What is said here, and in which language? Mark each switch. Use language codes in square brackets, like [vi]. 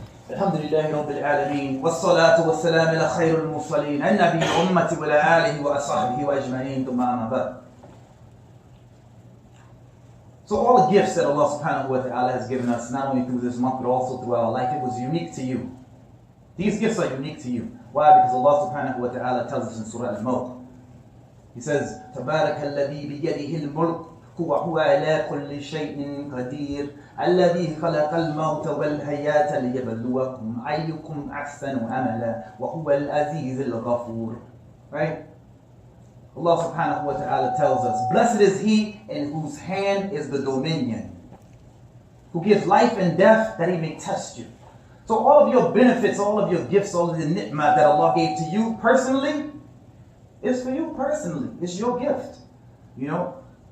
[ar] الحمد الحمد لله رب العالمين والصلاة والسلام على خير المرسلين النبي الأمة وعلى آله وأصحابه وأجمعين ثم أما بعد. [en] So all the gifts that Allah subhanahu wa ta'ala has given us, not only through this month, but also through our life, it was unique to you. These gifts are unique to you. Why? Because Allah subhanahu wa ta'ala tells us in Surah Al-Mulk. He says, [ar] تبارك الذي بيده الملك هو على كل شيء قدير الذي خلق الموت والحياة ليبلوكم أيكم أحسن عملا وهو العزيز الغفور. [en] Right? Allah subhanahu wa ta'ala tells us, blessed is he in whose hand is the dominion, who gives life and death that he may test you. So all of your benefits, all of your gifts, all of the ni'mah that Allah gave to you personally, is for you personally. It's your gift. You know?